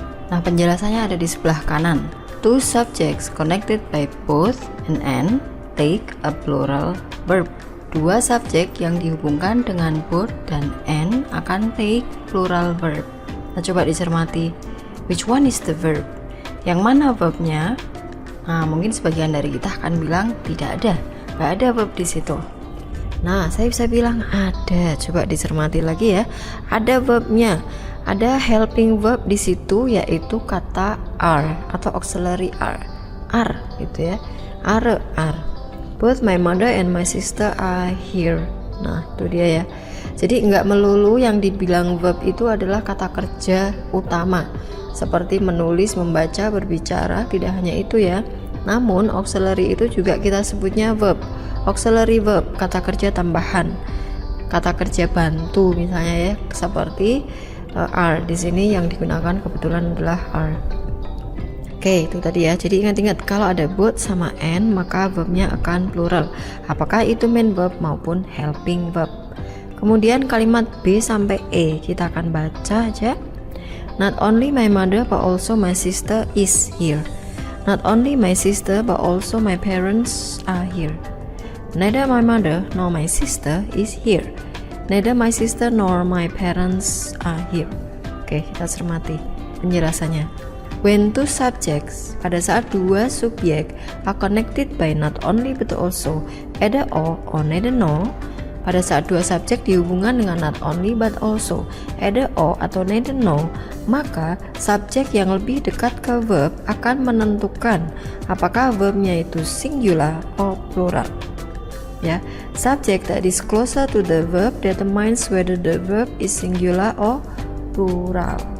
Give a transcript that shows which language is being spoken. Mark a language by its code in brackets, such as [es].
[id] Nah, penjelasannya ada di sebelah kanan. [en] Two subjects connected by both and take a plural verb. [id] Dua subjek yang dihubungkan dengan both dan and akan [en] take plural verb. [id] Nah, coba dicermati. [en] Which one is the verb? [id] Yang mana verbnya? Nah, mungkin sebagian dari kita akan bilang tidak ada, nggak ada verb di situ. Nah, saya bisa bilang ada. Coba dicermati lagi ya. Ada verbnya. Ada helping verb di situ, yaitu kata are atau auxiliary are. Are gitu ya. Are. [en] Both my mother and my sister are here. [id] Nah, itu dia ya. Jadi nggak melulu yang dibilang verb itu adalah kata kerja utama. Seperti menulis, membaca, berbicara, tidak hanya itu ya. Namun auxiliary itu juga kita sebutnya verb. Auxiliary verb, kata kerja tambahan, kata kerja bantu misalnya ya, seperti are. Di sini yang digunakan kebetulan adalah are. Oke, itu tadi ya. Jadi ingat-ingat, kalau ada both sama and maka verbnya akan plural. Apakah itu main verb maupun helping verb. Kemudian kalimat B sampai E kita akan baca aja. [en] Not only my mother but also my sister is here. Not only my sister but also my parents are here. Neither my mother nor my sister is here. Neither my sister nor my parents are here. [id] Oke, kita cermati penjelasannya. [en] When two subjects, [id] pada saat dua subjek [en] are connected by not only but also, either or neither no. [id] Pada saat dua subjek dihubungkan dengan not only but also, either or atau neither no, maka subjek yang lebih dekat ke verb akan menentukan apakah verbnya itu singular atau plural. [en] Ya, subject that is closer to the verb determines whether the verb is singular or plural.